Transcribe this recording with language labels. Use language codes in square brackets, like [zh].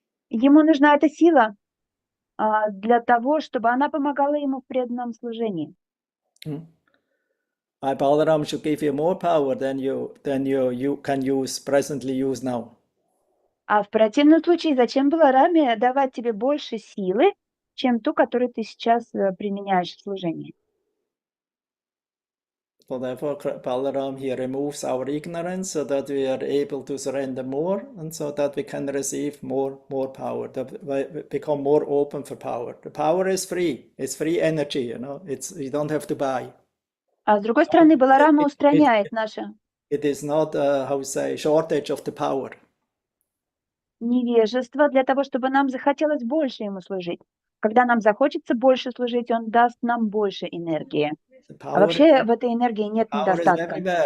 [ru] Ему нужна эта сила для того, чтобы она помогала ему в преданном служении. [en] Balaram should give you more power than you can presently use now. [ru] А в противном случае, зачем Балараме давать тебе больше силы, чем ту, которую ты сейчас применяешь в служении? [en] So therefore, Balaram here removes our ignorance so that we are able to surrender more, and so that we can receive more power, become more open for power. The power is free; it's free energy. You don't have to buy. [ru] А с другой стороны, Баларама устраняет наше [en] It is not shortage of the power. [ru] невежество для того, чтобы нам захотелось больше ему служить. Когда нам захочется больше служить, он даст нам больше энергии. А вообще в этой энергии нет недостатка.